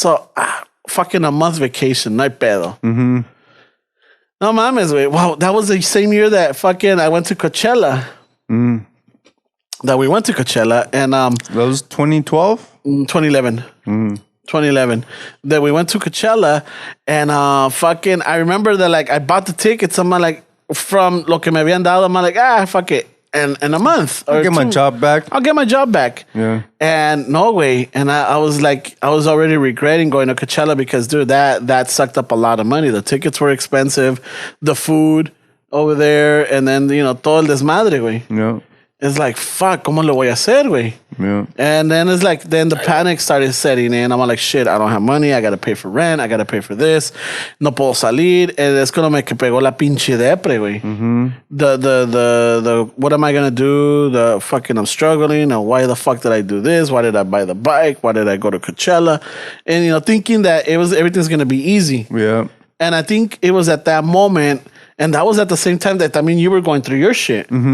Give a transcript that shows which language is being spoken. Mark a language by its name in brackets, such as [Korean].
[English] So fucking a month vacation, [Spanish] no hay pedo. No mames, [English] wait. Wow, that was the same year that fucking I went to Coachella. That we went to Coachella and that was 2012? 2011. 2011 that we went to Coachella and fucking I remember that like I bought the tickets. I'm like from [Spanish] lo que me habían dado. [English] I'm like fuck it, and in a month I'll get my job back. I'll get my job back. Yeah. And no way. And I was like, I was already regretting going to Coachella because dude, that sucked up a lot of money. The tickets were expensive, the food over there, and then you know [Spanish] todo el desmadre, güey. [English] Yeah. It's like, fuck, [Spanish] ¿cómo lo voy a hacer, güey? [English] Yeah. And then it's like, then the panic started setting in. I'm like, shit, I don't have money. I got to pay for rent. I got to pay for this. [Spanish] No puedo salir. And es cuando me pegó la pinche depre, güey. [English] The what am I going to do? The fucking, I'm struggling. And why the fuck did I do this? Why did I buy the bike? Why did I go to Coachella? And, you know, thinking that everything's going to be easy. Yeah. And I think it was at that moment, and that was at the same time that, I mean, you were going through your shit.